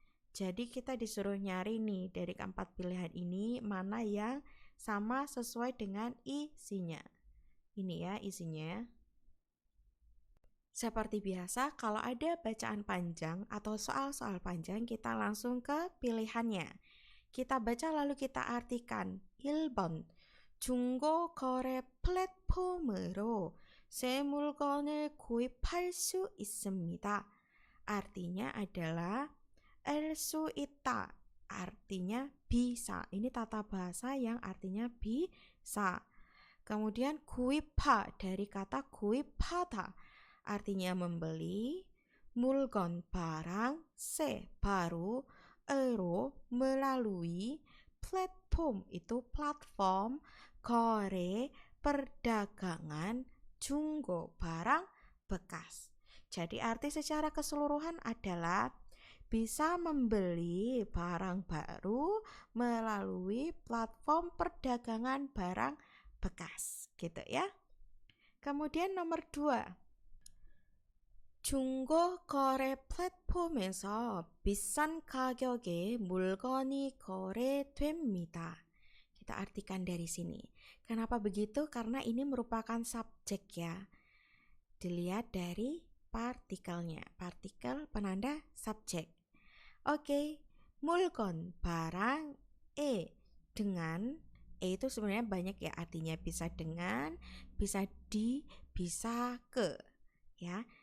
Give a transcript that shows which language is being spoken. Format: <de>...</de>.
<id>Jadi kita disuruh nyari nih dari keempat pilihan ini mana yang sama sesuai dengan isinya. Ini ya isinya. Seperti biasa, kalau ada bacaan panjang atau soal-soal panjang, kita langsung ke pilihannya. Kita baca lalu kita artikan.</id> <ko>1번, 중고 거래 플랫폼으로 새 물건을 구입할 수 있습니다.</ko> <id>Artinya adalah 수 있다, artinya bisa. Ini tata bahasa yang artinya bisa. Kemudian 구입하 dari kata 구입하다, artinya membeli, 물건 barang, 새 baru, 으로 melalui, platform itu platform, 거래 perdagangan, 중고 barang bekas. Jadi arti secara keseluruhan adalah bisa membeli barang baru melalui platform perdagangan barang bekas, gitu ya. Kemudian nomor 2.</id> <ko>중고 거래 플랫폼에서 비싼 가격에 물건이 거래됩니다.</ko> <id>Kita artikan dari sini. Kenapa begitu? Karena ini merupakan subjek ya. Dilihat dari partikelnya. Partikel penanda subjek. Oke, 물건 barang, dengan, itu sebenarnya banyak ya artinya, bisa dengan, bisa di, bisa ke, ya.</id>